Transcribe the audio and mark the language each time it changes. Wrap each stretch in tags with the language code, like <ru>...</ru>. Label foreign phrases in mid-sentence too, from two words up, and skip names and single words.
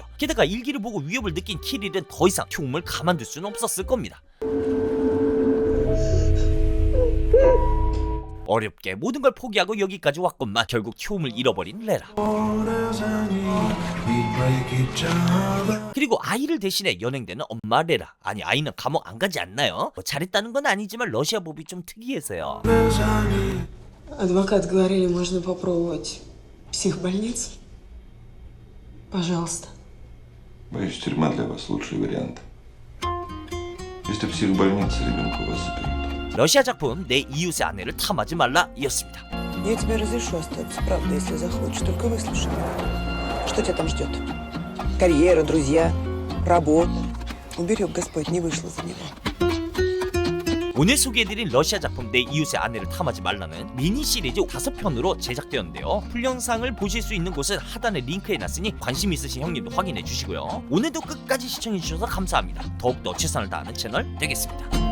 <ko>게다가 일기를 보고 위협을 느낀 키릴은 더 이상 톰을 가만둘 수는 없었을 겁니다. 어렵게 모든 걸 포기하고 여기까지 왔건만 결국 효움을 잃어버린 레라. 그리고 아이를 대신해 연행되는 엄마 레라. 아니 아이는 감옥 안 가지 않나요? 뭐 잘했다는 건 아니지만 러시아 법이 좀 특이해서요.</ko> <ru>Адвокат говорили, можно попробовать психбольницу. Пожалуйста. Боюсь, тюрьма для вас лучший вариант. Если психбольница, ребенка у вас заберут.</ru> <ko>러시아 작품 내 이웃의 아내를 탐하지 말라 이었습니다.</ko> <ru>Я тебе разрешу остаться, правда, если захочешь. Только выслушай меня. Что тебя там ждет? Карьера, друзья, работа. Уберег Господь, не вышла за него.</ru> <ko>오늘 소개해드린 러시아 작품 내 이웃의 아내를 탐하지 말라는 미니 시리즈 5편으로 제작되었는데요. 풀영상을 보실 수 있는 곳은 하단에 링크해놨으니 관심 있으신 형님도 확인해 주시고요. 오늘도 끝까지 시청해주셔서 감사합니다. 더욱더 최선을 다하는 채널 되겠습니다.</ko>